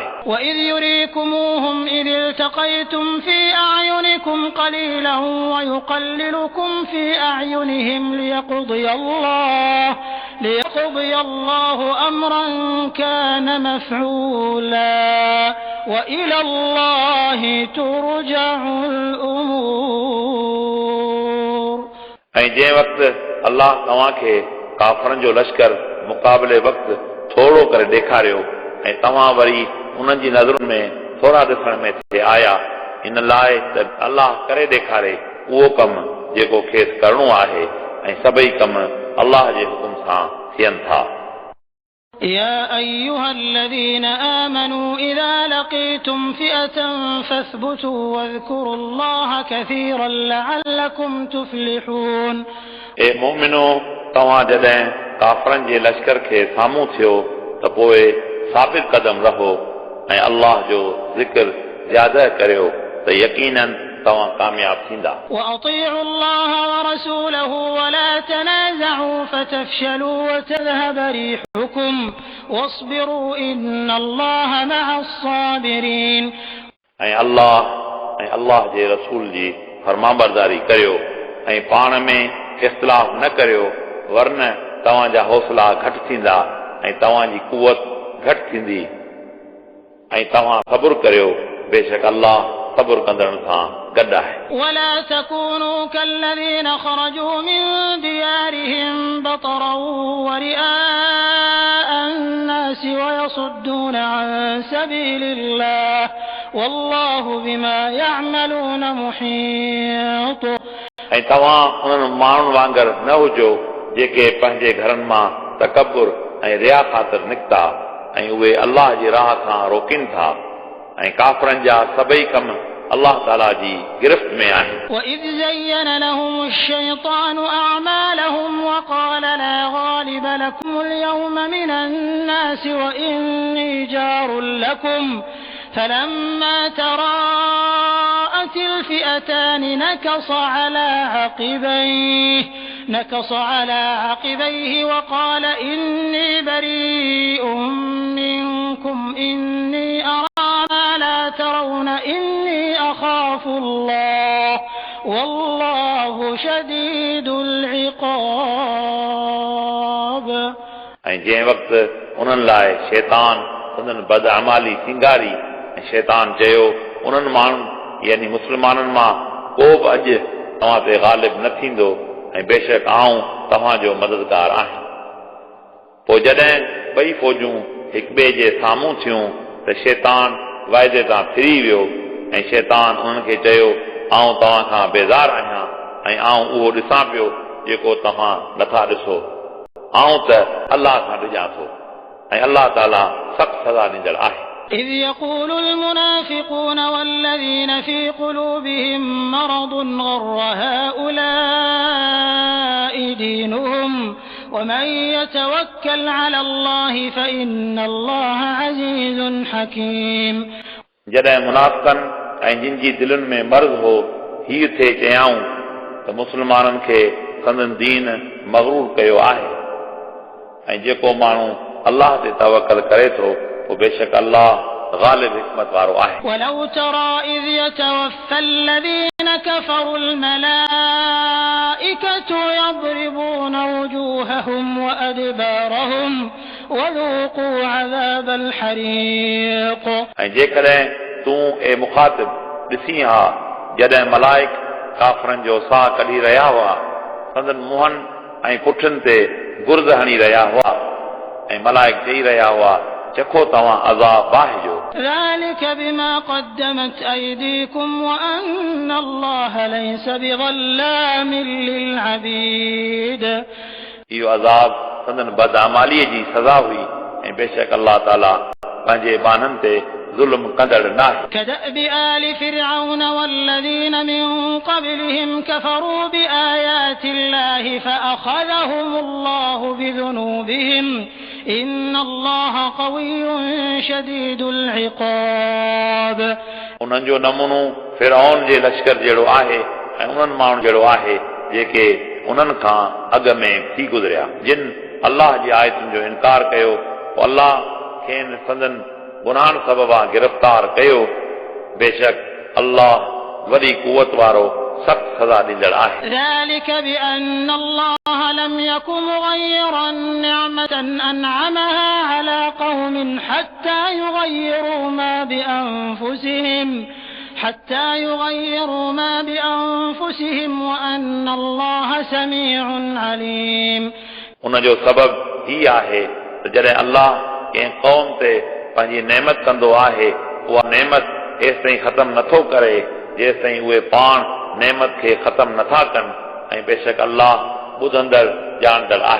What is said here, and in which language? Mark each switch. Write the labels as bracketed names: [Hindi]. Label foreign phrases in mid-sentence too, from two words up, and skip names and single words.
[Arabic] وإذ يريكموهم إذ التقيتم في أعينكم قليلا ويقللكم في أعينهم ليقضي الله أمرا كان مفعولا وإلى الله ترجع الأمور [Sindhi] ऐं जंहिं वक़्तु अल्लाह तव्हांखे काफ़रनि जो लश्कर मुक़ाबले वक़्तु थोरो करे ॾेखारियो ऐं तव्हां वरी उन्हनि जी नज़रुनि में थोरा ॾिसण में थिए आया इन लाइ त अल्लाह करे ॾेखारे उहो कमु जेको खेसि करणो आहे ऐं सभई कम अल्लाह जे हुकुम सां थियनि था [Arabic] يا أيها الذين آمنوا إذا لقيتم فئة فاثبتوا واذكروا الله كثيرا لعلكم تفلحون [Sindhi] ए मोमिनो तव्हां जॾहिं काफ़रनि जे लश्कर खे साम्हूं थियो त पोइ साबित कदम रहो ऐं अल्लाह जो ज़िक्र ज़्यादा करियो त यकीनन तव्हां कामयाब थींदा [Arabic] وأطيعوا الله ورسوله ولا تنازعوا فتفشلوا وتذهب ريحكم واصبروا إن الله مع الصابرين [Sindhi] ऐं अल्लाह जे रसूल जी फरमाबरदारी करियो ऐं पाण में इख़्तिलाफ़ न करियो वरन तव्हांजा हौसला घटि थींदा ऐं तव्हांजी कुवत घटि थींदी ऐं तव्हां सब्र करियो बेशक अल्लाह सब्र कंदड़नि सां गॾु आहे [Arabic] ولا تكونوا كالذين خرجوا من ديارهم بطرا ورئاء الناس ويصدون عن سبيل الله والله بما يعملون محيط [Sindhi] ऐं तव्हां उन्हनि माण्हुनि वांगुरु न हुजो जेके पंहिंजे घरनि मां तकबुर ऐं रिया ख़ातिर निकिता ऐं उहे अल्लाह जी राह खां रोकिन था ऐं काफ़रनि जा सभई कम अल्लाह ताला जी गिरफ़्त में आहिनि [Arabic] وإذ زين لهم الشيطان أعمالهم وقال لا غالب لكم اليوم من الناس وإني جار لكم فلما تراءت الفئتان نكص على عقبيه وقال إني بريء منكم إني أرى ما لا ترون إني أخاف الله والله شديد العقاب [Sindhi] ऐं जंहिं वक़्तु उन्हनि लाइ शैतान उन्हनि बदअमाली सिंगारी ऐं शैतान चयो उन्हनि माण्हुनि यानी मुस्लमाननि मां को बि अॼु तव्हां ते ग़ालिब न थींदो ऐं बेशक आऊं तव्हांजो मददगार आहियां पोइ जॾहिं ॿई फ़ौजूं हिक ॿिए जे साम्हूं थियूं त शैतान वाइदे तां फिरी वियो ऐं शैतान उन्हनि खे चयो आऊं तव्हां खां बेज़ार आहियां ऐं आऊं उहो ॾिसां पियो जेको तव्हां नथा ॾिसो आऊं त अल्लाह खां ॾिजां थो ऐं अल्लाह ताला सख़्तु सज़ा ॾींदड़ आहे [Arabic] إذ يقول المنافقون والذين في قلوبهم مرض غر هؤلاء دينهم ومن يتوكل على الله فإن الله عزيز حكيم [Sindhi] जॾहिं मुनाफ़िक़नि ऐं जिन जी दिलनि में मर्ज़ हो हीउ थिए चयाऊं त मुस्लमाननि खे संदन दीन मग़रूर कयो आहे ऐं जेको माण्हू अल्लाह ते तवक्कल करे थो पोइ बेशक अल्लाह غالب حکمت वारो आहे [Arabic] ولو ترى إذ يتوفى الذين كفروا الملائكة يضربون وجوههم وأدبارهم وذوقوا عذاب الحريق [Sindhi] ऐं जेकॾहिं तूं ए मुखातिब ॾिसी हा जॾहिं मलाइक काफ़रनि जो साह कढी रहिया हुआ संदन मुंहनि ऐं पुठियुनि ते गुर्द हणी रहिया हुआ ऐं मलाइक चई रहिया हुआ चखो तव्हां अज़ाब बाहि जो [Arabic] ذلك بما قدمت أيديكم وأن الله ليس بظلام للعبيد [Sindhi] इहो अज़ाब संदन बदअमालीअ जी सज़ा हुई ऐं बेशक अल्लाह ताला पंहिंजे बाननि ते ज़ुल्म कंदड़ नाहे [Arabic] كدأب آل فرعون والذين من قبلهم كفروا بآيات الله فأخذهم الله بذنوبهم إن الله قوي شديد العقاب [Sindhi] उन्हनि जो नमूनो फिरौन जे लश्कर जहिड़ो आहे ऐं उन्हनि माण्हुनि जहिड़ो आहे जेके उन्हनि खां अॻु में थी गुज़रिया जिन अल्लाह जी आयतुनि जो इनकार कयो पोइ अल्लाह खेनि संदन गुनाहनि सबबा गिरफ़्तार कयो बेशक अल्लाह वॾी कुवत वारो सख़्त सज़ा ॾींदड़ आहे [Arabic] ذلك بأن الله لم يكن مغيرا نعمة أنعمها على قوم حتى يغيروا ما بأنفسهم وأن الله سميع عليم [Sindhi] उन जो सबब ही आहे त जॾहिं अल्लाह कंहिं क़ौम ते पंहिंजी नेमत कंदो आहे उहा नेमत हेसि ताईं ख़तम नथो करे जेसि ताईं उहे पाण नेमत खे ख़तम नथा कनि ऐं बेशक अल्लाह ॿुधंदड़ ॼाणंदड़ आहे